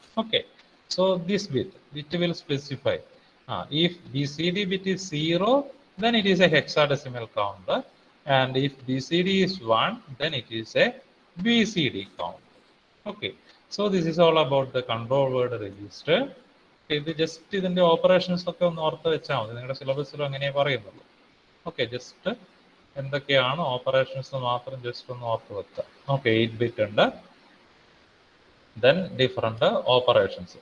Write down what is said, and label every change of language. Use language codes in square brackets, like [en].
[en] Okay, so this bit will specify. If BCD bit is 0, then it is a hexadecimal counter, and if BCD is 1, then it is a BCD count. Okay, so this is all about the control word register. [ml] ഇത് just ഇതിന്റെ operations ഒക്കെ ഒന്ന് ഓർത്ത് വെച്ചാൽ മതി, നിങ്ങളുടെ സിലബസിലും അങ്ങനെ പറയുന്നുള്ളൂ. ഓക്കെ, ജസ്റ്റ് എന്തൊക്കെയാണ് ഓപ്പറേഷൻസ് മാത്രം ജസ്റ്റ് ഒന്ന് ഓർത്ത് വെക്കുക. ഓക്കെ, 8 ബിറ്റ് ഉണ്ട്, [en] then different operations.